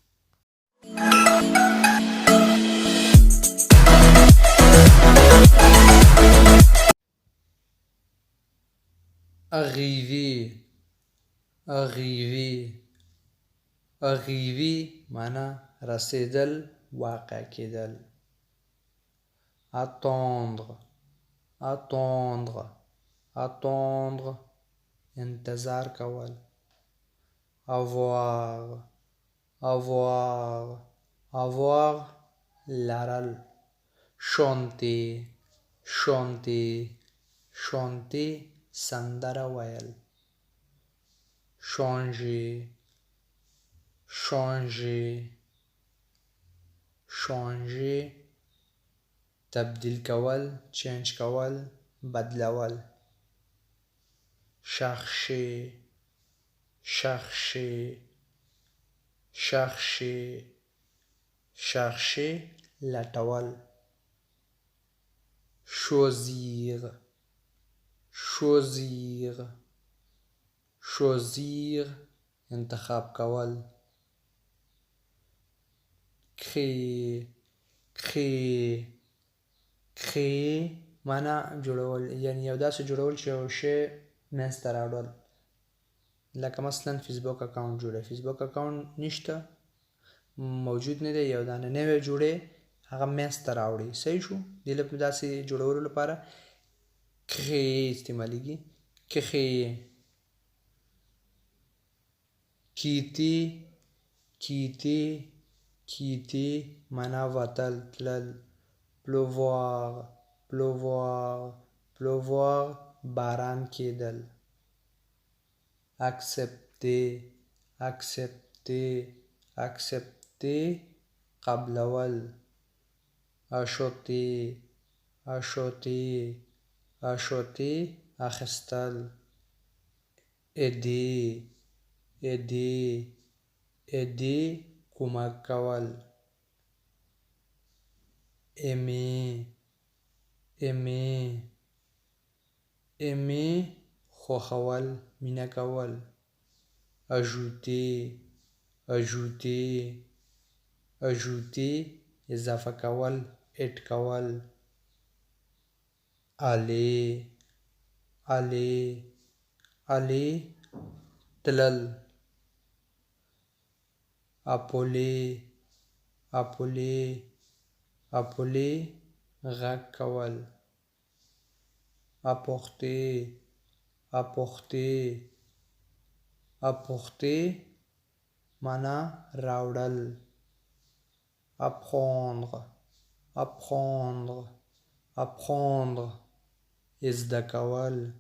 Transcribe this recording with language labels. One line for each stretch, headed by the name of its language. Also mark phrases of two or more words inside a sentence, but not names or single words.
French: arriver arriver arriver
Pashto: معنا رسیدل، واقع کېدل.
French: attendre attendre attendre
Pashto: انتظار کول.
French: avoir avoir avoir لرل. chanter chanter chanter
Pashto: سندره ویل.
French: changer changer changer
Pashto: تبدیل کول، چینج کول، بدلول.
French: chercher chercher chercher chercher لټول. choisir choisir choisir
Pashto: انتخاب کول.
French: créer créer créer
Pashto: معنا جوړول، یعنی یو داسې جوړول چې یو شی منځته راوړل. لکه مثلا فیسبوک اکاونټ جوړه، فیسبوک اکاونټ نشته، موجود نه دی، یو دانه نوی جوړې هغه منځته راوړي. صحیح شو؟ دې داسې جوړولو لپاره créer استعمالیږي.
French: créer quitter quitter quitter
Pashto: معنا وتل، تلل.
French: pleuvoir pleuvoir pleuvoir
Pashto: باران کېدل.
French: accepter accepter accepter قبلول. acheter acheter acheter اخیستل. aider aider aider
Pashto: کمک کول.
French: aimer aimer aimer
Pashto: خوښول، مینه کول.
French: ajouter ajouter ajouter
Pashto: اضافه کول، اډ کول.
French: aller aller aller تلل. appeler appeler appeler
Pashto: غږ کول.
French: apporter apporter apporter
Pashto: معنا راوړل.
French: apprendre apprendre apprendre
Pashto: زده کول.